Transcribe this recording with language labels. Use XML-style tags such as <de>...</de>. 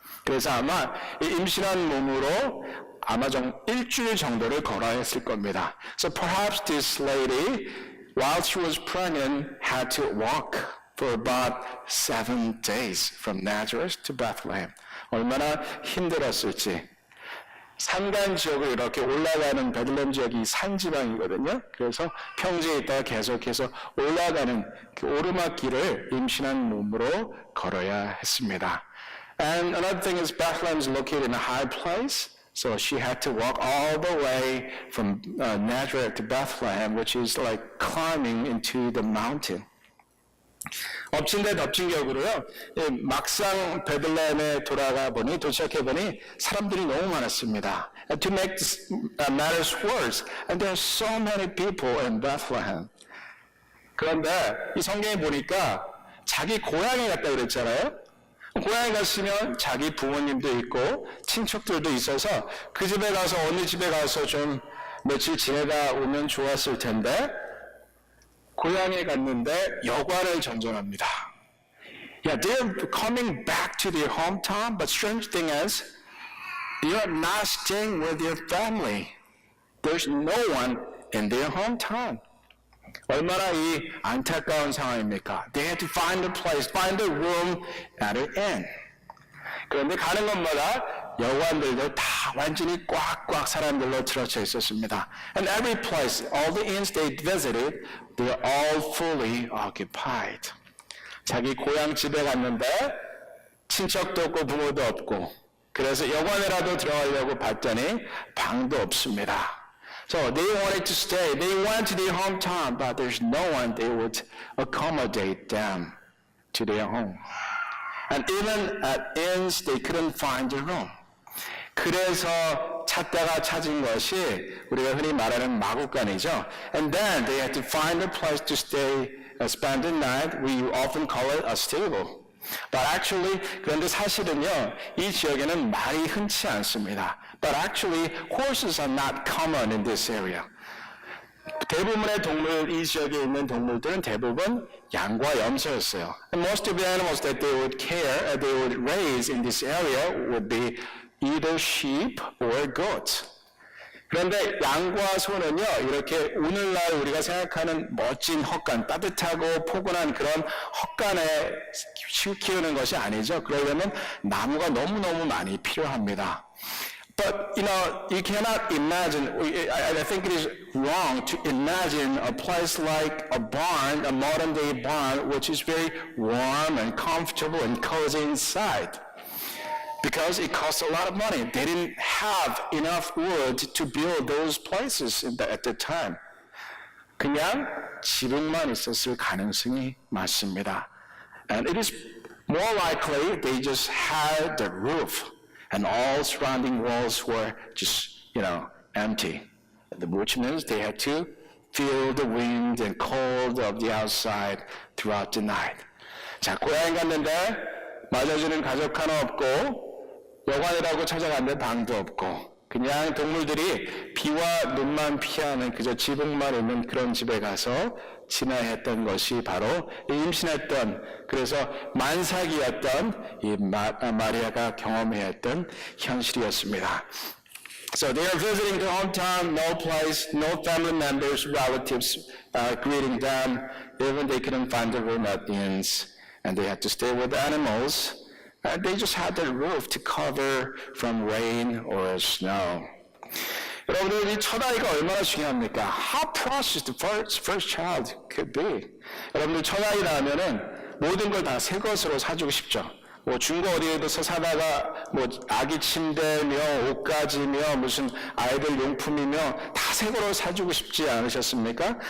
<ko>그래서 아마 임신한 몸으로 아마 일주일 정도를 걸어야 했을 겁니다.</ko> <en>So perhaps this lady, while she was pregnant, had to walk for about 7 days from Nazareth to Bethlehem.</en> <ko>얼마나 힘들었을지. 산간 지역을 이렇게 올라가는 베들레헴 지역이 산 지방이거든요. 그래서 평지에 있다가 계속해서 올라가는 그 오르막길을 임신한 몸으로 걸어야 했습니다.</ko> <en>And another thing is Bethlehem is located in a high place. So she had to walk all the way from Nazareth to Bethlehem, which is like climbing into the mountain.</en> <ko>엎친 데 덮친 격으로요. 막상 베들레헴에 도착해 보니 사람들이 너무 많았습니다.</ko> <en>And to make matters worse, and there are so many people in Bethlehem.</en> <ko>그런데 이 성경에 보니까 자기 고향에 갔다 그랬잖아요. 고향에 갔으면 자기 부모님도 있고 친척들도 있어서 그 집에 가서 어느 집에 가서 좀 며칠 지내다 오면 좋았을 텐데 고향에 갔는데 여관을 전전합니다.</ko> <en>Yeah, they're coming back to their hometown, but strange thing is, they are not staying with their family. There's no one in their hometown.</en> <ko>얼마나 이 안타까운 상황입니까?</ko> <en>They had to find a place, find a room at an inn.</en> <ko>그런데 가는 곳마다 여관들도 다 완전히 꽉꽉 사람들로 들어쳐 있었습니다.</ko> <en>And every place, all the inns they visited, they are all fully occupied.</en> <ko>자기 고향 집에 갔는데 친척도 없고 부모도 없고 그래서 여관에라도 들어가려고 봤더니 방도 없습니다.</ko> <en>So they wanted to stay. They went to their hometown, but there's no one they would accommodate them to their home. And even at inns, they couldn't find a room.</en> <ko>그래서 찾다가 찾은 것이 우리가 흔히 말하는 마구간이죠.</ko> <en>And then they had to find a place to stay, spend the night. We often call it a stable. But actually,</en> <ko>그런데 사실은요, 이 지역에는 말이 흔치 않습니다.</ko> <en>But actually, horses are not common in this area.</en> <ko>대부분의 동물, 이 지역에 있는 동물들은 대부분 양과 염소였어요.</ko> <en>And most of the animals that they would raise in this area would be either sheep or goats.</en> <ko>그런데 양과 소는요, 이렇게 오늘날 우리가 생각하는 멋진 헛간, 따뜻하고 포근한 그런 헛간에 키우는 것이 아니죠. 그러려면 나무가 너무너무 많이 필요합니다.</ko> <en>But, you cannot imagine, I think it is wrong to imagine a place like a barn, a modern day barn, which is very warm and comfortable and cozy inside. Because it costs a lot of money. They didn't have enough wood to build those places at the time.</en> <ko>그냥 지붕만 있었을 가능성이 많습니다.</ko> <en>And it is more likely they just had the roof and all surrounding walls were just, empty. which means they had to feel the wind and cold of the outside throughout the night.</en> <ko>자, 고향에 갔는데 맞아주는 가족 하나 없고 여관이라고 찾아갔는데 방도 없고 그냥 동물들이 비와 눈만 피하는 그저 지붕만 있는 그런 집에 가서 지나했던 것이 바로 임신했던 그래서 만삭이었던 이 마리아가 경험해야 했던 현실이었습니다.</ko> <en>So they are visiting their hometown, no place, no family members, relatives greeting them. Even they couldn't find a room at the inns, and they had to stay with animals. And they just had the roof to cover from rain or snow.</en> <ko>여러분들 이 첫 아이가 얼마나 중요합니까?</ko> <en>How precious the first child could be.</en> <ko>여러분들 첫 아이 낳으면은 모든 걸 다 새 것으로 사주고 싶죠. 뭐 중고 어디에서 사다가 뭐 아기 침대며 옷가지며 무슨 아이들 용품이며 다 새 거로 사주고 싶지 않으셨습니까?</ko>